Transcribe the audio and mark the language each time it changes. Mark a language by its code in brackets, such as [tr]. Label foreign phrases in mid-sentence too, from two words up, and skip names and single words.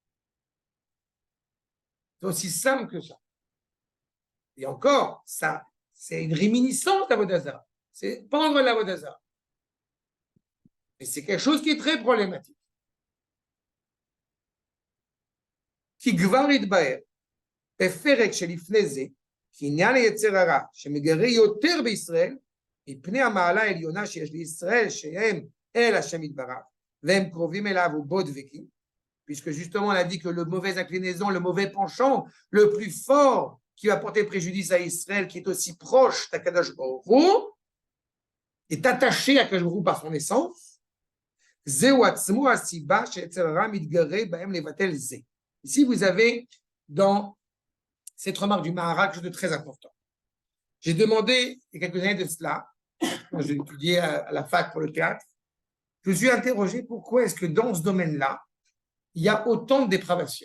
[fr] C'est aussi simple que ça. Et encore, ça, c'est une réminiscence d'Avodah Zara. C'est pendre l' [he] עבודה זרה. [fr] Et c'est quelque chose qui est très problématique. Qui gvarit baer, [he] בפרק שלפני זה, כי עניין היצר הרע שמגרה יותר בישראל, מפני המעלה העליונה שיש לישראל, שהם אל השם יתברך, והם קרובים אליו ובו דבקים, [fr] puisque justement on a dit que le mauvais inclinaison, le mauvais penchant, le plus fort qui va porter préjudice à Israël, qui est aussi proche d' [he] הקדוש ברוך הוא, [fr] est attaché à [he] הקדוש ברוך הוא [fr] par son essence. [he] זהו עצמו הסיבה שיצר הרע מתגרה בהם לבטל זה. [fr] Ici, vous avez dans cette remarque du Maharal quelque chose de très important. J'ai demandé, il y a quelques années de cela, quand j'ai étudié à la fac pour le théâtre, je me suis interrogé pourquoi est-ce que dans ce domaine-là, il y a autant de dépravation.